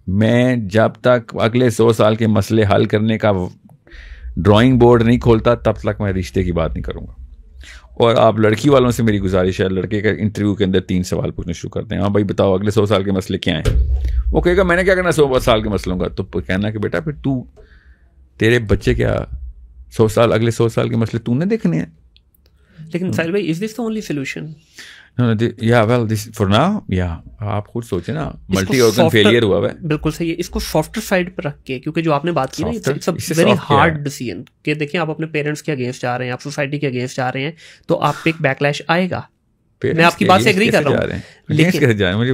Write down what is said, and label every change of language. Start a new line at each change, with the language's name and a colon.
Urdu: میں جب تک اگلے 100 سال کے مسئلے حل کرنے کا ڈرائنگ بورڈ نہیں کھولتا تب تک میں رشتے کی بات نہیں کروں گا. اور آپ لڑکی والوں سے میری گزارش ہے, لڑکے کا انٹرویو کے اندر 3 سوال پوچھنا شروع کرتے ہیں. ہاں بھائی بتاؤ اگلے 100 سال کے مسئلے کیا ہیں. وہ کہے گا میں نے کیا کرنا 100 سال کے مسئلوں کا, تو کہنا کہ بیٹا پھر تیرے بچے کیا 100 سال اگلے 100 سال کے مسئلے تو نے دیکھنے ہیں. لیکن ساحل بھائی,
English: Is this the only solution? For now
Urdu: آپ خود سوچیں نا, ملٹی آرگن فیلئر ہوا ہے. بالکل صحیح ہے. اس کو سافٹر سائڈ پہ رکھ کے, کیونکہ جو آپ نے بات کی نا,
English: it's a very hard decision
Urdu: کہ دیکھیں آپ اپنے پیرنٹس کے اگینسٹ جا رہے ہیں, آپ سوسائٹی کے اگینسٹ جا رہے ہیں, تو آپ پہ ایک بیک لیش آئے گا. میں آپ کی بات سے ایگری کر رہا ہوں, لیکن